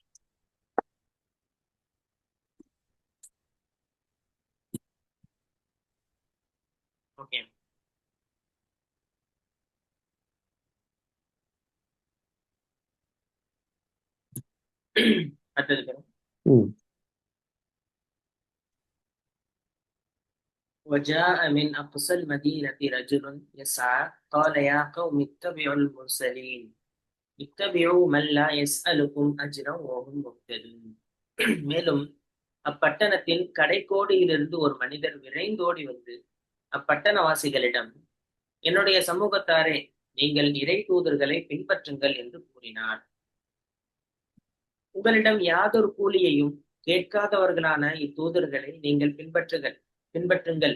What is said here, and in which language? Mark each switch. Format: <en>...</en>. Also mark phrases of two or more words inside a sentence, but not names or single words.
<ta>ஓகே.</ta> <ar>அடுத்தது وجاء من أقصى المدينة رجل يسعى قال يا قوم اتبعوا المرسلين اتبعوا من لا يسألكم أجرا وهم مهتدون.</ar> <ta>மேலும் அப்பட்டணத்தின் கடைக்கோடியிலிருந்து ஒரு மனிதர் விரைந்தோடி வந்து அப்பட்டணவாசிகளிடம், என்னுடைய சமூகத்தாரே, நீங்கள் இறை தூதர்களை பின்பற்றுங்கள் என்று கூறினார். உங்களிடம் யாதொரு கூலியையும் கேட்காதவர்களான இத்தூதர்களை நீங்கள் பின்பற்றுங்கள்.</ta>